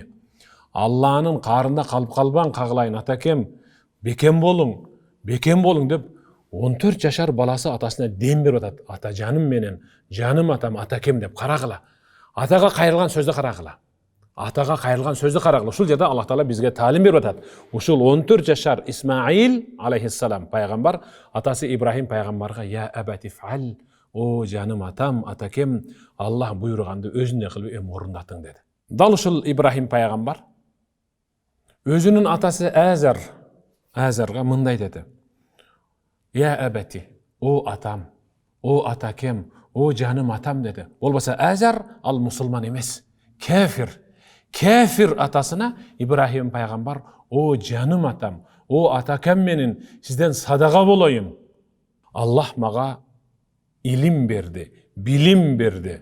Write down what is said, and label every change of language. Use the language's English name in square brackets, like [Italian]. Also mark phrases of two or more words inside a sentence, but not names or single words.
[Kyrgyz] Алланын карында калып калбаң, кагылайын атакем, бекем болуң деп 14 жашар баласы атасына дем берип атат. Ата жаным менен, жаным атам, атакем деп карагыла. Атага кайрылган сөздү карагыла. Атага кайрылган сөздү карагыла. Ушул жерде Аллах Таала бизге таалим берип атат. Ушул 14 жашар Исмаил алейхиссалам пайгамбар атасы Ибрахим пайгамбарга [Arabic] يا أبت افعل, [Kyrgyz] о жаным атам, атакем, Аллах буйруганды өзүндөй кылып эми орундатың деди. Дал ушул Ибрахим пайгамбар өзүнүн атасы Азарга мындай деди: [Arabic] يا أبت, [Kyrgyz] о атам, о атакем, о жаным атам деди. Болбосо Азар ал мусулман эмес, кафир атасына Ибрахим пайгамбар о жаным атам, о атакем менин сизден садага болоюн. Аллах мага илим берди, билим берди.